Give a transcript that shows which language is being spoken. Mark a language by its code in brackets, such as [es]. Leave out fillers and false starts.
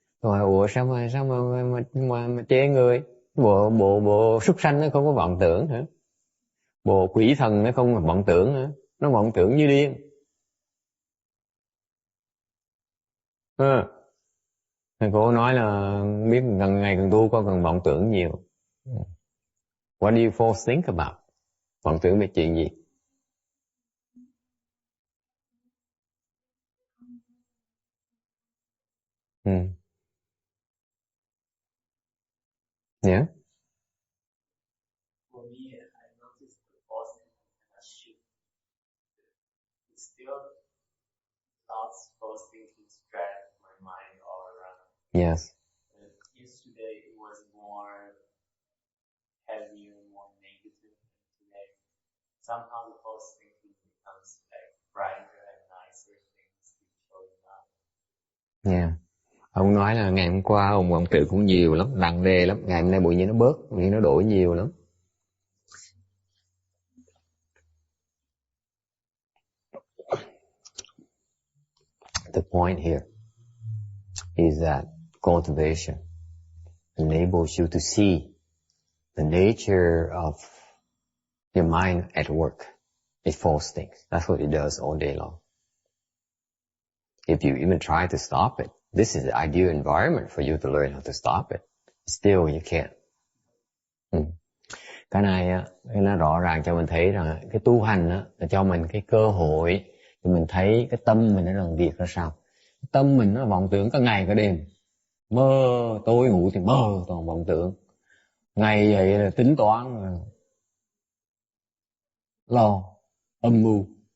[vi] Rồi ủa sao mà chê người? Bộ súc sanh nó không có vọng tưởng hả? Bộ quỷ thần nó không có vọng tưởng hả? Nó vọng tưởng như điên. Thầy cô nói là biết gần ngày càng tu con cần vọng tưởng nhiều. [en] What do you false think about? [vi] Vọng tưởng về chuyện gì? [en] Yeah. For me, I noticed the false thinking has shifted. It's still thoughts, false thinking spread my mind all around. Yes. Yesterday it was more heavier, more negative, and today somehow the false thinking becomes like brighter and nicer things keep showing up. Yeah. [vi] Ông nói là ngày hôm qua ông vọng tưởng cũng nhiều lắm, nặng nề lắm, ngày hôm nay bụi nhiên nó bớt, bụi nhiên nó đổi nhiều lắm. [en] The point here is that cultivation enables you to see the nature of your mind at work. It false thinks. That's what it does all day long. If you even try to stop it, this is the ideal environment for you to learn how to stop it. Still you can't. [vi] Cái này nó rõ ràng cho mình thấy rằng cái tu hành là cho mình cái cơ hội để mình thấy cái tâm mình nó làm việc ra sao. Tâm mình nó vọng tưởng cả ngày cả đêm. Mơ, tối ngủ thì mơ toàn vọng tưởng. Ngày vậy là tính toán, lo, âm mưu.